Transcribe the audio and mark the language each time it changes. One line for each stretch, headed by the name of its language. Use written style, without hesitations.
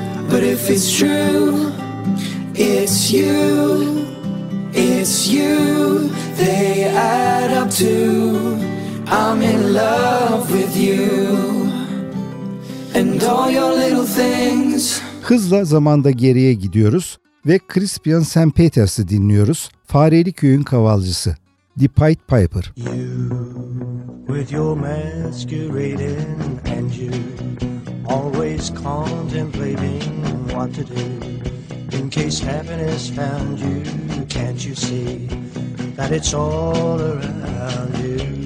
English: But if it's true, it's you. It's you, they add up to. I'm in love with you. And all your little things.
Turkish: Hızla zamanda geriye gidiyoruz ve Crispian St. Peters'ı dinliyoruz. Fareli Köyün Kavalcısı, The Pied Piper.
English: You with your masquerading, and you always contemplating what to do in case happiness found you. Can't you see that it's all around you?